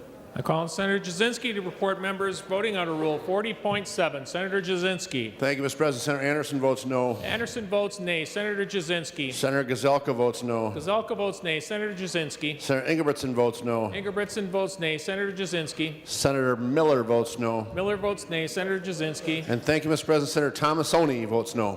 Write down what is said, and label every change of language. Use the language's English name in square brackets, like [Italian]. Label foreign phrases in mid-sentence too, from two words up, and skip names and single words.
[English] I call on Senator Jasinski to report members voting under Rule 40.7. Senator Jasinski. Thank you, Mr. President. Senator Anderson votes no. Anderson votes nay. Senator Jasinski. Senator Gazelka votes no. Gazelka votes nay. Senator Jasinski. Senator Ingebrigtsen votes no. Ingebrigtsen votes nay. Senator Jasinski. Senator Miller votes no. Miller votes nay. Senator Jasinski. And thank you, Mr. President. Senator Thomasoni votes no.